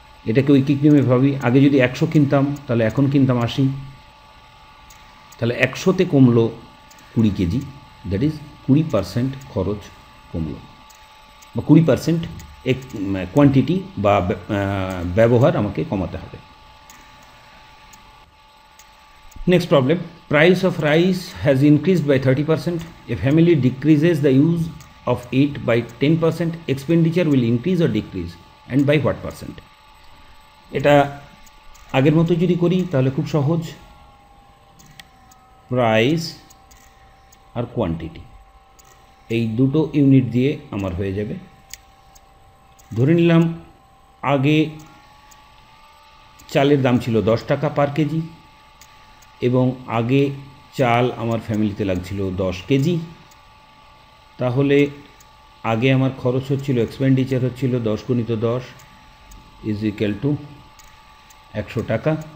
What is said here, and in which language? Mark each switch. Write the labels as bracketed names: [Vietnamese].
[Bangla] এটাকে ঐকিক নিয়মে ভাবি, আগে যদি 100 কিনতাম, তাহলে এখন কিনতাম 80, তাহলে 100তে কমলো 20 কেজি, [English] that is [Bangla] 20% খরচ কমলো, বা 20% কোয়ান্টিটি বা ব্যবহার আমাকে কমাতে হবে। [English] Next problem, price of rice has increased by 30%. A family decreases the use of it by 10%. Expenditure will increase or decrease, and by what percent? [Bangla] এটা আগের মতো যদি করি তাহলে খুব সহজ, প্রাইস আর কোয়ান্টিটি এই দুটো ইউনিট দিয়ে আমার হয়ে যাবে। ধরে নিলাম আগে চালের দাম ছিল 10 টাকা পার কেজি, এবং আগে চাল আমার ফ্যামিলিতে লাগছিল 10 কেজি, তাহলে আগে আমার খরচ হচ্ছিল, এক্সপেন্ডিচার হচ্ছিল 10 গুণিত 10 ইজ ইকুয়াল টু 100 টাকা।